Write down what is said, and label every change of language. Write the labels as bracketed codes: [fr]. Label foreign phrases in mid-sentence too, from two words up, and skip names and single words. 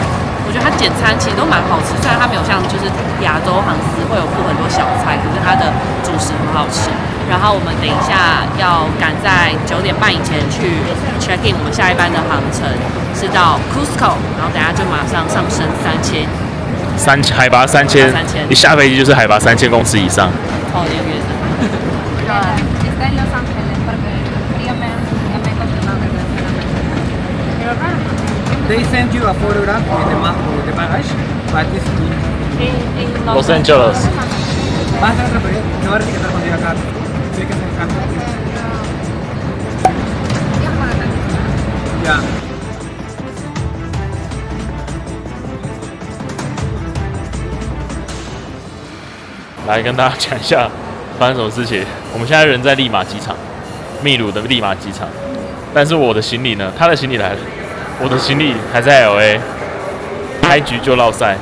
[zh] 我觉得它简餐其实都蛮好吃，虽然它没有像就是亚洲航司会有附很多小菜，可是它的主食很好吃。然后我们等一下要赶在9点半以前去 [en] check in， [zh] 我们下一班的航程是到 Cusco， 然后等一下就马上上升3000，海拔3000，一下飞机就是海拔3000公尺以上。超有点远的。 [en] They send you a photograph with the bagage, but it's Los Angeles。 [es] vas a referir, no vas a etiquetar cuando llega acá. Sí que se encanta. Ya. [zh] 来跟大家讲一下发生什么事情。我们现在人在利马机场，秘鲁的利马机场，但是我的行李呢？他的行李来了。我的行李还在 LA， 开局就落赛。